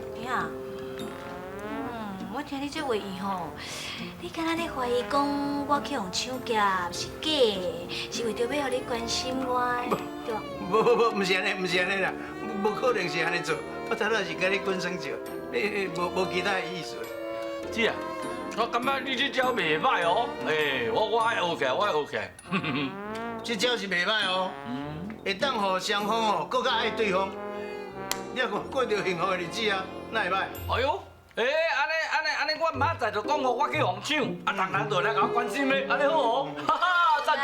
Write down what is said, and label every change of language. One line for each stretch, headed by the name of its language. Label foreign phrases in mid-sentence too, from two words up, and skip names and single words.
Min Nan Chinese: 呀，我听你这话语吼，你敢若咧怀疑讲我去互抢劫是假的，是为着要互你关心我，对吧？无，唔是安尼啦，无可能是安尼做。我头仔是甲你滚生笑，你无其他意思。姐啊，我感觉你这招袂歹哦，我爱学起来，我爱学起来。这招是袂歹哦，会当互双方哦更加爱对方。你也过着幸福的日子啊，哪会歹？哎呦，安尼，我明仔载就讲我去红抢，人人就来甲我关心的，安尼好哦，哈哈，赞成。